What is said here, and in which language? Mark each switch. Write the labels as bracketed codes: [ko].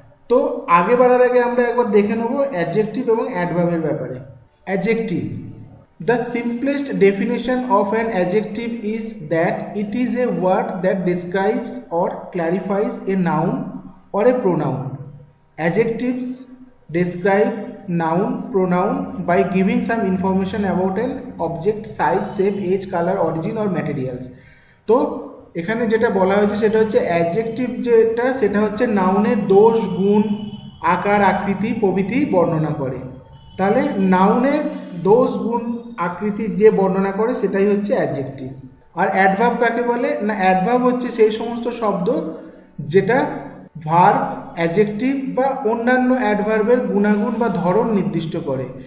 [bn] তো আগে বাড়ার আগে আমরা একবার দেখে নেব অ্যাডজেক্টিভ এবং অ্যাডভার্বের ব্যাপারে। [en] adjective, the simplest [bn] definition [en] Of an adjective is that it is a word that describes or clarifies a noun or a pronoun. Adjectives describe noun, pronoun by giving some information about an object, size, shape, age, color, origin or materials. [bn] তো এখানে যেটা বলা হয়েছে সেটা হচ্ছে adjective, যেটা সেটা হচ্ছে নাউনের দোষ, গুণ, আকার, আকৃতি প্রভৃতি বর্ণনা করে। তাহলে নাউনের দোষ, গুণ, আকৃতি যে বর্ণনা করে সেটাই হচ্ছে অ্যাডজেক্টিভ। আর অ্যাডভার্ব কাকে বলে না, অ্যাডভার্ব হচ্ছে সেই সমস্ত শব্দ যেটা ভার্ব, অ্যাডজেক্টিভ বা অন্যান্য অ্যাডভার্বের গুণাগুণ বা ধরন নির্দিষ্ট করে।